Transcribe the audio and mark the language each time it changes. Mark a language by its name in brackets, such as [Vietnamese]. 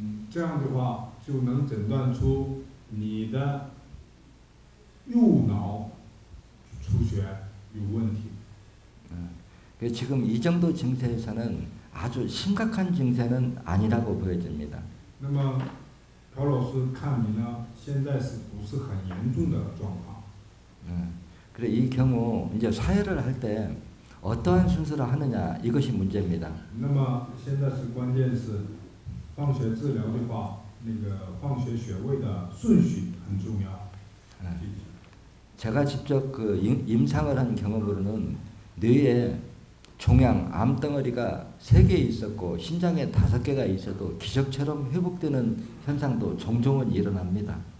[Chinese] 这样的话就能诊断出你的右脑出血有问题。 [Korean] 지금 이 정도 증세에서는 아주 심각한 증세는 아니라고 보여집니다. [Chinese] 那么朴老师看你呢，现在是不是很严重的状况？ [Korean] 그래 이 경우 이제 사회를 할 때 어떠한 순서를 하느냐 이것이 문제입니다. [Chinese] 那么现在是关键是放血治疗的话，那个放血穴位的顺序很重要。 [Korean] 제가 직접 그 임상을 한 경험으로는 뇌에 종양, 암덩어리가 3개 있었고 신장에 5개가 있어도 기적처럼 회복되는 현상도 종종은 일어납니다.